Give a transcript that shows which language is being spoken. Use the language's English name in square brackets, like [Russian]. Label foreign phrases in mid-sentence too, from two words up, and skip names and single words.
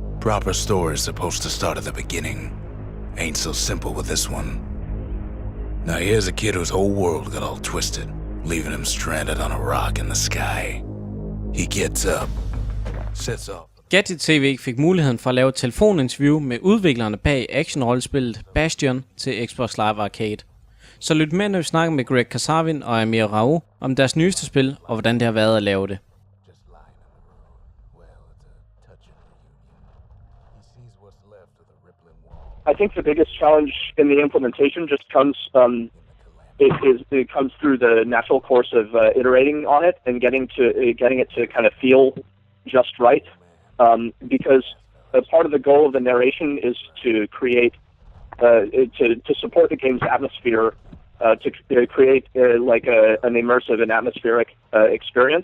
[English] proper story is supposed to start at the beginning. Ain't so simple with this one. Now here's a kid whose whole world got all twisted, leaving him stranded on a rock in the sky. He gets up, sets off. [Danish] GadgetTV fik muligheden for at lave et telefoninterview med udviklerne bag actionrollespillet Bastion til Xbox Live Arcade. Så lyt med, når vi snakker med Greg Kasavin og Amir Rao om deres nyeste spil og hvordan det har været at lave det. [English] I think the biggest challenge in the implementation just comes it comes through the natural course of iterating on it and getting it to kind of feel just right. Because a part of the goal of the narration is to create to support the game's atmosphere, to create an immersive and atmospheric experience.